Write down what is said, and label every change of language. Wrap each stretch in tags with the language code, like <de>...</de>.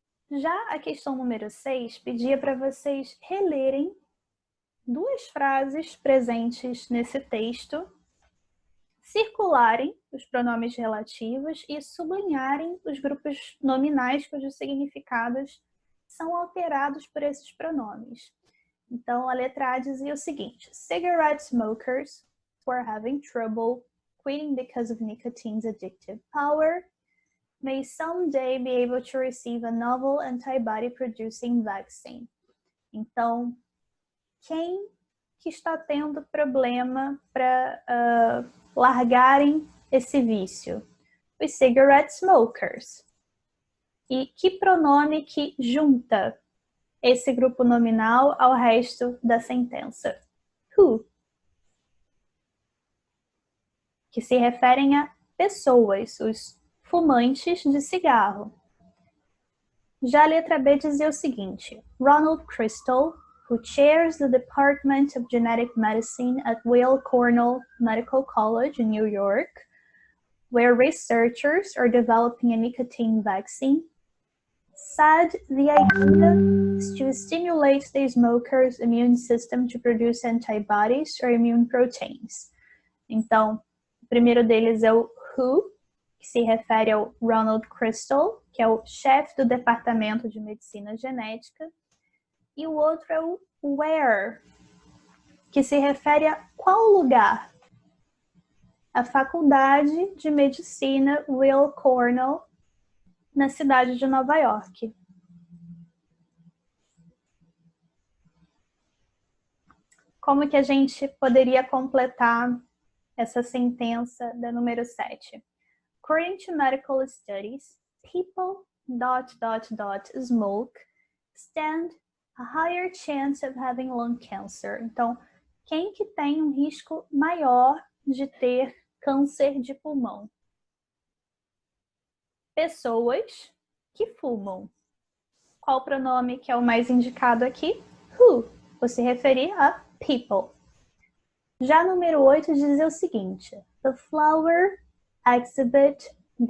<pt>Já a questão número 6 pedia para vocês relerem duas frases presentes nesse texto, circularem os pronomes relativos e sublinharem os grupos nominais cujos significados são alterados por esses pronomes. Então, a letra A dizia o seguinte:</pt> <en>cigarette smokers were having trouble quitting because of nicotine's addictive power may someday be able to receive a novel antibody-producing vaccine.</en> <pt>Então, quem que está tendo problema para largarem esse vício? Os</pt> <en>cigarette smokers.</en> <pt>E que pronome que junta esse grupo nominal ao resto da sentença? Who. Que se referem a pessoas, os fumantes de cigarro. Já a letra B dizia o seguinte:</pt> <en>Ronald Crystal, who chairs the Department of Genetic Medicine at Weill Cornell Medical College in New York, where researchers are developing a nicotine vaccine, said the idea is to stimulate the smoker's immune system to produce antibodies or immune proteins.</en> <pt>Então, o primeiro deles é o who, que se refere ao Ronald Crystal, que é o chefe do Departamento de Medicina Genética, e o outro é o where, que se refere a qual lugar. A Faculdade de Medicina Weill Cornell, na cidade de Nova York. Como que a gente poderia completar essa sentença da número 7?</pt> <en>According to medical studies, people ... smoke stand a higher chance of having lung cancer.</en> <pt>Então, quem que tem um risco maior de ter câncer de pulmão? Pessoas que fumam. Qual o pronome que é o mais indicado aqui? Who, por se referir a people. Já número 8 diz o seguinte:</pt> <en>The flower exhibit ...</en>